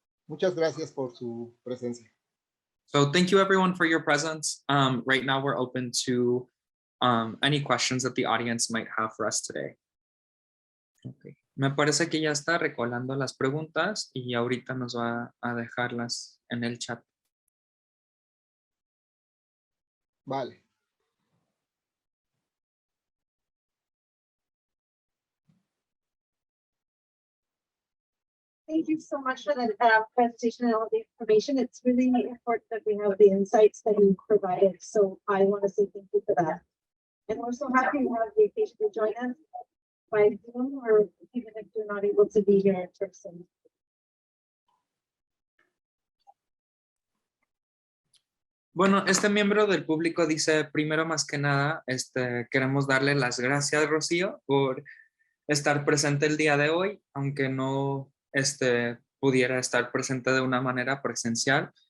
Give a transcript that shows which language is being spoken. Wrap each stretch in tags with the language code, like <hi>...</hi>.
<es>Muchas gracias por su presencia.</es> <en>So thank you everyone for your presence. Right now we're open to any questions that the audience might have for us today. Okay.</en> <es>Me parece que ya está recolando las preguntas y ahorita nos va a dejarlas en el chat. Vale.</es> <en>Thank you so much for the presentation and all the information. It's really important that we have the insights that you provided. So I want to say thank you for that. And we're so happy you have the occasion to join us by Zoom or even if you're not able to be here in person.</en> <es>Bueno, este miembro del público dice, primero más que nada, queremos darle las gracias, Rocío, por estar presente el día de hoy, aunque no pudiera estar presente de una manera presencial.</es>